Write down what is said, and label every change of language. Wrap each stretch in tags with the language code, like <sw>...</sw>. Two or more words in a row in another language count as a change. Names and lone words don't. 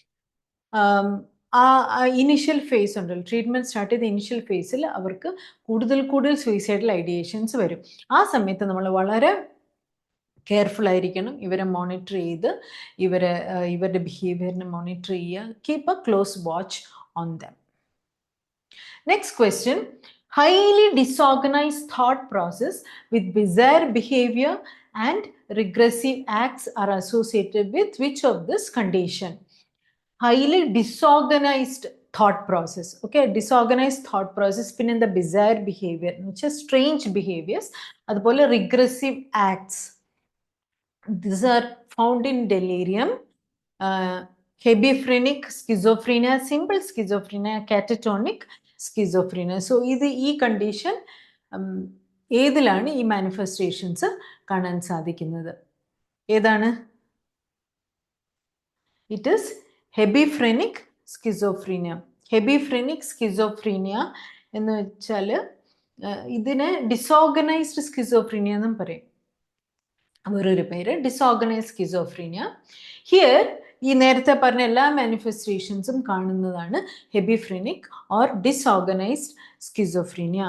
<en>initial phase</en> <ml>ഉണ്ടല്ലോ,</ml> <en>treatment start</en> <ml>ചെയ്ത ഇനിഷ്യൽ ഫേസിൽ അവർക്ക് കൂടുതൽ</ml> <en>suicidal ideations</en> <ml>വരും. ആ സമയത്ത് നമ്മൾ വളരെ കെയർഫുൾ ആയിരിക്കണം. ഇവരെ മോണിറ്റർ ചെയ്ത് ഇവരുടെ ബിഹേവിയറിനെ മോണിറ്റർ ചെയ്യുക.</ml> <en>Keep a close watch on them. Next question. Highly disorganized thought process with bizarre behavior and regressive acts are associated with which of this condition? Highly disorganized thought process. Okay, disorganized thought process,</en> <ml>പിന്നെ എന്താ</ml> <en>bizarre behavior</en> <ml>എന്ന് വെച്ചാൽ</ml> <en>strange behaviors,</en> <ml>അതുപോലെ</ml> <en>regressive acts. These are found in delirium, hebephrenic schizophrenia, simple schizophrenia, catatonic schizophrenia.</en> <ml>So ഈ കണ്ടീഷൻ ഏതിലാണ് ഈ മാനിഫെസ്റ്റേഷൻസ് കാണാൻ സാധിക്കുന്നത്? ഏതാണ്?</ml> <en>It is hebephrenic schizophrenia. Hebephrenic schizophrenia</en> <ml>എന്ന് വെച്ചാൽ ഇതിനെ</ml> <en>disorganized schizophrenia</en> <ml>എന്നും പറയും. വേറൊരു പേര്</ml> <en>disorganized schizophrenia.</en> <ml>ഹിയർ ഈ നേരത്തെ പറഞ്ഞ എല്ലാ മാനിഫെസ്റ്റേഷൻസും കാണുന്നതാണ്</ml> <en>hebephrenic or disorganized schizophrenia.</en>